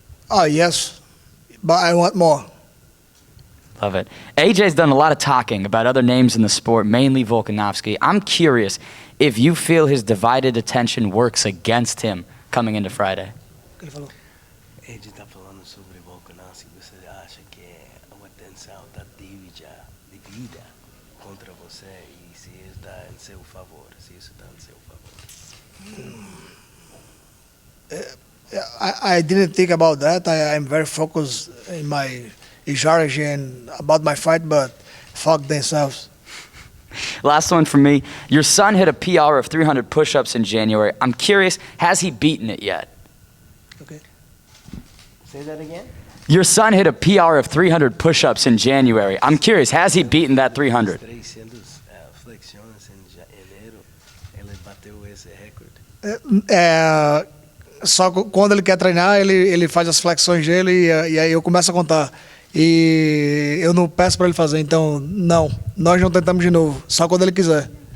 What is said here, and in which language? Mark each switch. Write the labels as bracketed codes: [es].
[en] Oh, yes, but I want more. Love it. AJ's done a lot of talking about other names in the sport, mainly Volkanovski. I'm curious if you feel his divided attention works against him coming into Friday. [pt] AJ está falando sobre Volkanovski. Você acha que a atenção está dividida contra você e se está em seu favor, se isso está em seu favor? [en] I didn't think about that. I'm very focused in my strategy and about my fight, but fuck themselves. Last one from me. Your son hit a PR of 300 push-ups in January. I'm curious, has he beaten it yet? Okay. Say that again? Your son hit a PR of 300 push-ups in January. I'm curious, has he beaten that 300? [pt] Flexiones em janeiro, ele bateu esse recorde. Só quando ele quer treinar, ele faz as flexões dele e aí eu começo a contar. E eu não peço para ele fazer, então não. Nós não tentamos de novo, só quando ele quiser.